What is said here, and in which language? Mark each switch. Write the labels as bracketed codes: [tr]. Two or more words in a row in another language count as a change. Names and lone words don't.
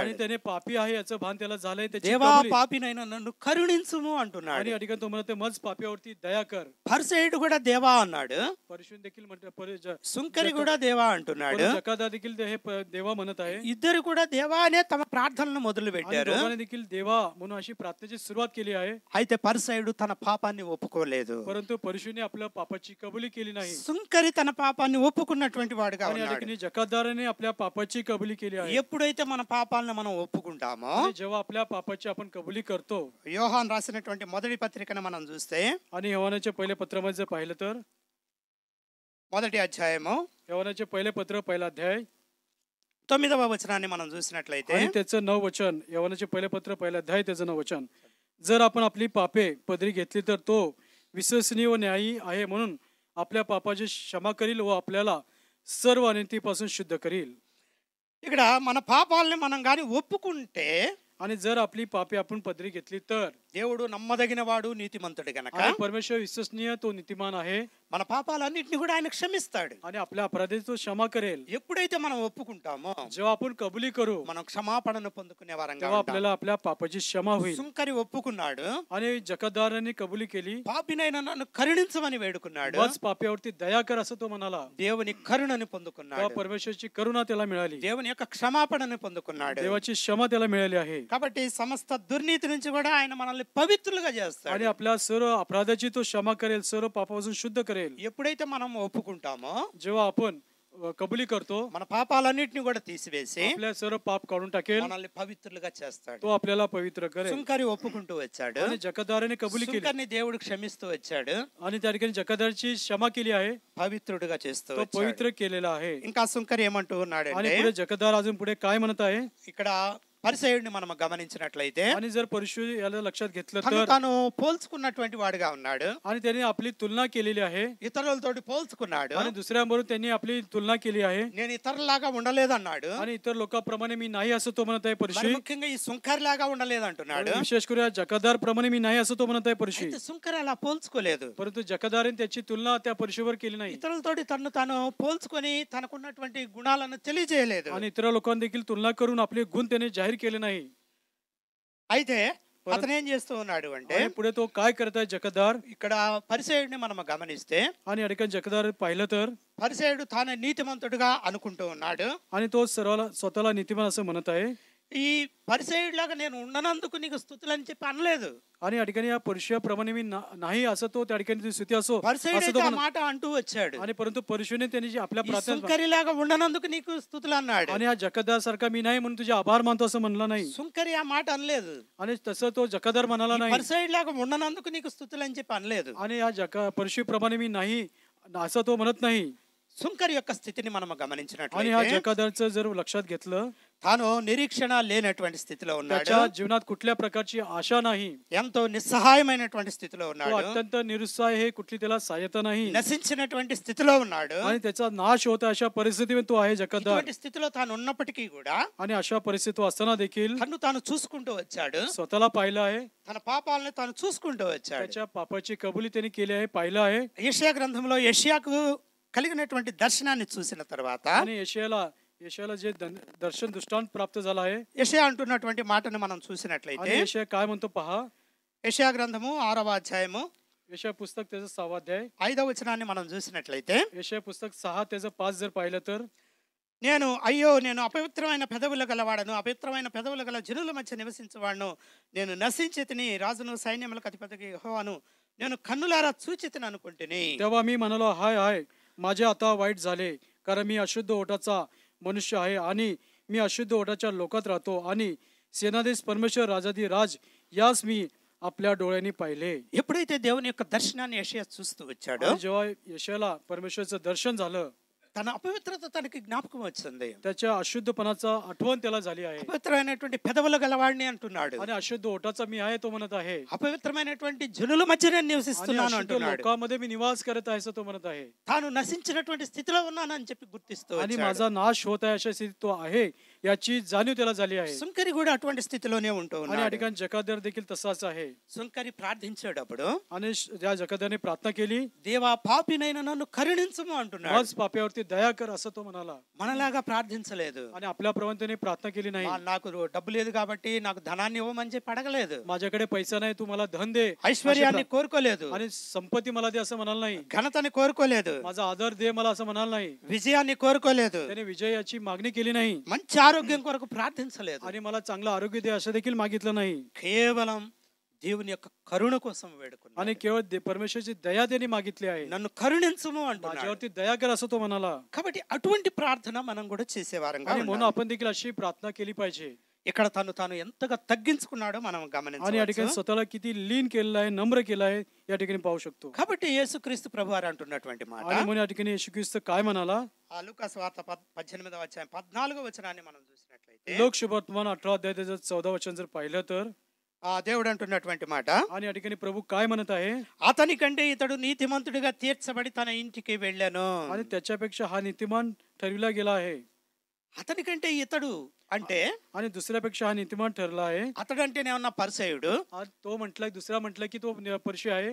[mr] आणि त्याने पापी आहे याचं भान त्याला झालंय. त्याची [te] దేవా [mr] कबुली. [te] పాపినైనా నన్ను కరుణించుము [mr] आणि [te] అంటున్నాడు. [mr] या ठिकाणी तो म्हणते मज पाप्यावरती दया कर. [te] పరిసయ్యుడు కూడా దేవా అన్నాడు. [mr] परशुन देखील [te] సుంకరి కూడా దేవా అంటున్నాడు. [mr] जकादार देखील हे देवा म्हणत आहे. [te] ఇద్దరు కూడా దేవా అనే తమ ప్రార్థనను మొదలు [mr] आणि [te] పెట్టారు. [mr] दोघांनी देखील देवा म्हणून अशी प्रार्थनेची सुरुवात केली आहे. [te] అయితే పరిసయ్యుడు తన పాపాన్ని ఒప్పుకోలేదు. [mr] परंतु परशुने आपल्या पापाची कबुली केली नाही. [te] సుంకరి తన పాపాన్ని ఒప్పుకున్నటువంటి వాడుగా [mr] आणि या [te] ఉన్నాడు. [mr] ठिकाणी जकादाराने आपल्या पापाची कबुली केली आहे. [te] ఎప్పుడైతే మన పాపాలను మనం ఒప్పుకుంటామో, [mr] आणि जेव्हा आपल्या पापाची आपण कबुली करतो, [te] యోహాన్ రాసినటువంటి మొదటి పత్రికను మనం చూస్తే [mr] आणि यहोवाचे पहिले पत्रामध्ये जर पाहिलं तर [te] మొదటి అధ్యాయము [mr] यहोवाचे पहिले पत्र पहिला अध्याय [te] 9వ వచనాన్ని మనం చూసినట్లయితే [mr] आणि त्याचं 9 वचन, यहोवाचे पहिले पत्र पहिला अध्याय त्याचं 9 वचन. जर आपण आपली पापे पदरी घेतली तर तो विश्वसनीय व न्यायी आहे म्हणून आपल्या पापाची क्षमा करील व आपल्याला सर्व अनितीपासून शुद्ध करील. [te] ఇక్కడ మన పాపాలని మనం గాని ఒప్పుకుంటే, [mr] आणि जर आपली पापे आपण पदरी घेतली तर [te] దేవుడు నమ్మదగిన వాడు, నీతిమంతుడు గనక [mr] आणि परमेश्वर विश्वसनीय, तो नीतिमान आहे. [te] మన పాపాలన్నిటిని కూడా ఆయన క్షమిస్తాడు. [mr] आणि आपल्या अपराधाची तो क्षमा करेल. [te] ఎప్పుడైతే మనం ఒప్పుకుంటామో, [mr] जेव्हा आपण कबुली करू [te] మనం క్షమాపణను పొందుకునే వారంగా [mr] तेव्हा [te] ఉంటాం. [mr] आपल्याला आपल्या पापाची क्षमा होईल. [te] సుంకరి ఒప్పుకున్నాడు. [mr] आणि जकादाराने कबुली केली. [te] పాపినైనా నన్ను కరుణించమని వేడుకున్నాడు. [mr] मज पाप्यावरती दया कर असं तो म्हणाला. [te] దేవుని కరుణని [mr] तेव्हा [te] పొందుకున్నాడు. [mr] परमेश्वरची करुणा त्याला मिळाली. [te] దేవుని యొక్క క్షమాపణను పొందుకున్నాడు. [mr] देवाची क्षमा त्याला मिळाली आहे. [te] కాబట్టి సమస్త దుర్నీతి నుంచి కూడా ఆయన మనల్ని పవిత్రులుగా చేస్తాడు. [mr] आणि आपल्या सर्व अपराधाची तो क्षमा करेल, सर्व पापापासून शुद्ध करेल. [te] ఎప్పుడైతే మనం ఒప్పుకుంటామో, [mr] जेव्हा आपण कबुली करतो, [te] మన పాపాలన్నిటిని కూడా తీసివేసి [mr] आपल्या सर्व पाप काढून टाकेल, [te] మనల్ని పవిత్రులుగా చేస్తాడు. [mr] तो आपल्याला पवित्र करेल. [te] సుంకరి ఒప్పుకుంటూ వచ్చాడు, [mr] आणि జకదారాने कबुली केली [te] సుంకరిని దేవుడు క్షమిస్తూ వచ్చాడు, [mr] आणि त्या ठिकाणी जकदारची क्षमा केली आहे, [te] పవిత్రుడిగా చేస్తూ [mr] तो [te] వచ్చాడు. [mr] पवित्र केलेला आहे. [te] ఇంకా సుంకరి ఏమంటూ [mr] आणि [te] ఉన్నాడంటే, [mr] पुढे जकदार अजून पुढे काय म्हणत आहे, [te] ఇక్కడ పరిసయ్యుడిని మనం గమనించినట్లయితే [mr] आणि जर परिशु याला लक्षात घेतलं [te] తను [mr] तर, [te] తాను పోల్చుకున్నటువంటి వాడిగా ఉన్నాడు. [mr] आणि त्यांनी आपली तुलना केलेली आहे, [te] ఇతరులతోటి పోల్చుకున్నాడు. [mr] आणि दुसऱ्यांबरोबर त्यांनी आपली तुलना केली आहे, [te] నేను ఇతరులాగా ఉండలేదన్నాడు. [mr] आणि इतर लोकांप्रमाणे मी नाही असं तो म्हणत आहे [te] మరి [mr] परिशी. [te] ముఖ్యంగా ఈ సుంకరిలాగా ఉండలేదంటున్నాడు. [mr] विशेष करून या जकादार प्रमाणे मी नाही असं तो म्हणत आहे परिशी. [te] అయితే సుంకరి అలా పోల్చుకోలేదు. [mr] परंतु जकादाराने त्याची तुलना त्या परिशीवर केली नाही, [te] ఇతరులతోటి తను తాను పోల్చుకొని తనకున్నటువంటి గుణాలను తెలియజేయలేదు. [mr] आणि इतर लोकांना देखील तुलना करून आपले गुण त्याने जाहीर केले नाही. [te] అయితే అతను ఏం చేస్తూ ఉన్నాడు అంటే, [mr] आणि पुढे तो काय करत आहे जकदार, [te] ఇక్కడ పరిసయ్యుడిని మనం గమనిస్తే, [mr] आणि या ठिकाणी जकदार पाहिलं तर, [te] పరిసయ్యుడు తాను నీతిమంతుడిగా అనుకుంటూ ఉన్నాడు. [mr] आणि तो स्वतःला नीतिमान असं म्हणत आहे. [te] ఈ పరిసయ్యుడిలాగా నేను ఉండనందుకు నీకు స్తుతులు అని చెప్పి అనలేదు. [mr] आणि या ठिकाणी या परिशयाप्रमाणे मी नाही असं तो त्या ठिकाणी स्तुती असो असं [te] పరిసయ్యుడు [mr] तो [te] ఆ [mr] म्हणत. [te] మాట అంటూ వచ్చాడు, [mr] आणि परंतु परिशुने त्यांनी जी आपल्या [te] ఈ [mr] प्रार्थना, [te] సుంకరిలాగా ఉండనందుకు నీకు స్తుతులు అన్నాడు. [mr] आणि हा जकदार सारखा मी नाही म्हणून तुझे आभार मानतो असं म्हणला नाही, [te] సుంకరి ఆ మాట అనలేదు. [mr] आणि तसं तो जकदार म्हणाला नाही, [te] పరిసయ్యుడిలాగా ఉండనందుకు నీకు స్తుతులు అని చెప్పి అనలేదు. [mr] आणि या परिशुप्रमाणे मी नाही असं तो म्हणत नाही. [te] సుంకరి యొక్క స్థితిని మనం [mr] आणि हा [te] గమనించినట్లయితే [mr] जकादारचं जर लक्षात घेतलं, [te] తాను నిరీక్షణ లేనటువంటి స్థితిలో ఉన్నాడు. [mr] त्याच्या जीवनात कुठल्या प्रकारची आशा नाही, [te] ఎంతో నిస్సహాయమైనటువంటి స్థితిలో [mr] तो [te] ఉన్నాడు. [mr] अत्यंत निरुत्साह आहे, कुठली त्याला सहायता नाही, [te] నశించినటువంటి స్థితిలో ఉన్నాడు. [mr] आणि त्याचा नाश होता अशा परिस्थितीमध्ये तो आहे जकादार. [te] ఇటువంటి స్థితిలో తాను ఉన్నప్పటికీ కూడా [mr] आणि अशा परिस्थिती असताना देखील [te] తను తాను చూసుకుంటూ వచ్చాడు. [mr] स्वतःला पाहिलं आहे, [te] తన పాపాలను తాను చూసుకుంటూ వచ్చాడు. [mr] त्याच्या पापाची कबुली त्यांनी केली आहे, पाहिलं आहे. [te] యెషయా గ్రంథంలో యెషయాకు కలిగినటువంటి దర్శనాన్ని చూసిన తర్వాత [mr] आणि यशाला जे दर्शन दृष्टांत प्राप्त झाला आहे, [te] యెషయా అంటున్నటువంటి మాటను మనం చూసినట్లయితే, [mr] आणि यशया काय म्हणतो पहा. [te] యెషయా గ్రంథము 6వ అధ్యాయము [mr] यशया पुस्तक त्याचं 6वा अध्याय, [te] 5వ వచనాన్ని మనం చూసినట్లయితే, [mr] यशया पुस्तक 6 त्याचं 5 जर पाहिलं तर, [te] నేను అపవిత్రమైన పెదవులు గలవాడను, అపవిత్రమైన పెదవులు గల జనుల మధ్య నివసించేవాడును, నేను నశించి తిని రాజును సైన్యములకు అధిపతికి యెహోవాను నేను కన్నులారా చూచి తిని అనుకుంటుని. [mr] तेव्हा मी म्हणालो, हाय हाय माझे आता वाईट झाले, कारण मी अशुद्ध ओठाचा मनुष्य आहे, आणि मी अशुद्ध ओठाच्या लोकात राहतो, आणि सेनाधीश परमेश्वर राजाधी राज यास मी आपल्या डोळ्यांनी पाहिले. [te] ఎప్పుడైతే దేవుని యొక్క దర్శనాన్ని యెషయా చూస్తూ వచ్చాడో, [mr] आणि जेव्हा यशाला परमेश्वराचं दर्शन झालं, [te] తన అపవిత్రత తనకి జ్ఞాపకం వచ్చింది. [mr] त्याच्या अशुद्धपणाचा आठवण त्याला झाली आहे, [te] అపవిత్రమైనటువంటి పెదవులు గలవాడిని అంటున్నాడు. [mr] आणि अशुद्ध ओठाचा मी आहे तो म्हणत आहे, [te] అపవిత్రమైనటువంటి జనుల మధ్య నేను [mr] आणि [te] నివసిస్తున్నాను [mr] अशुद्ध [te] అంటున్నాడు. [mr] लोकांमध्ये मी निवास करत आहे असं तो म्हणत आहे, [te] తాను నశించినటువంటి స్థితిలో ఉన్నానని చెప్పి గుర్తిస్తూ [mr] आणि [te] వచ్చాడు. [mr] माझा नाश होत आहे अशा स्थितीत तो आहे याची जाणीव त्याला झाली आहे. [te] సుంకరి కూడా అటువంటి స్థితిలోనే ఉంటూ [mr] आणि या [te] ఉన్నాడు. [mr] ठिकाणी जकादार देखील तसाच आहे. [te] సుంకరి ప్రార్థించేటప్పుడు, [mr] आणि या जकादाने प्रार्थना केली, [te] దేవా పాపినైన నన్ను కరుణించుము అంటున్నాడు. [mr] आज पाप्यावरती दया कर असं तो म्हणाला, [te] మనలాగా ప్రార్థించలేదు. [mr] आणि आपल्याप्रमाणे त्याने प्रार्थना केली नाही. [te] నాకు డబ్బు లేదు కాబట్టి నాకు ధనాన్ని ఇవ్వమని చెప్పి అడగలేదు. [mr] माझ्याकडे पैसा नाही, तू मला धन दे, [te] ఐశ్వర్యాన్ని కోరుకోలేదు. [mr] आणि संपत्ती मला दे असं म्हणाल नाही, [te] ఘనతని కోరుకోలేదు. [mr] माझा आदर दे मला असं म्हणाल नाही, [te] విజయాన్ని కోరుకోలేదు. [mr] त्याने विजयाची मागणी केली नाही, [te] మంచి ఆరోగ్యం కొరకు ప్రార్థించలేదు. [mr] आणि मला चांगलं आरोग्य दे असं देखील मागितलं नाही, [te] కేవలం దేవుని యొక్క కరుణ కోసం వేడుకున్నాడు. [mr] आणि केवळ परमेश्वराची दया त्यांनी मागितली आहे, [te] నన్ను కరుణించుము అంటున్నాడు. [mr] माझ्यावरती दया कर असं तो म्हणाला. [te] కాబట్టి అటువంటి ప్రార్థన మనం కూడా చేసేవారంగా [mr] आणि म्हणून [te] ఉండాలి. [mr] आपण देखील अशी प्रार्थना केली पाहिजे. [te] ఇక్కడ తాను ఎంతగా తగ్గించుకున్నాడో మనం [mr] आणि या [te] గమనించవచ్చు. [mr] ठिकाणी स्वतःला किती लीन केलेलं आहे, नम्र केलं आहे, या ठिकाणी पाहू शकतो. [te] కాబట్టి యేసుక్రీస్తు ప్రభువారు అంటున్నటువంటి మాట, [mr] आणि म्हणून या ठिकाणी येशू ख्रिस्त काय म्हणाला, [te] ఆ లూకాసు వార్త 18వ అధ్యాయం 14వ వచనాన్ని మనం చూసినట్లయితే, [mr] लोक शुभवर्तमान 18 अध्याय त्याचं 14 वचन जर पाहिलं तर, [te] ఆ దేవుడు అంటున్నటువంటి మాట, [mr] आणि या ठिकाणी प्रभू काय म्हणत आहे, [te] అతని కంటే ఇతడు నీతిమంతుడిగా తీర్చబడి తన ఇంటికి వెళ్ళాను. [mr] आणि त्याच्यापेक्षा हा नीतिमान ठरविला गेला आहे. [te] అతని కంటే ఇతడు అంటే, [mr] आणि दुसऱ्यापेक्षा हा नीतिमान ठरला आहे. [te] అతడు అంటేనేమన్నా పరిసయుడు, [mr] तो म्हटलं, दुसरा म्हटलं की तो परिशी आहे,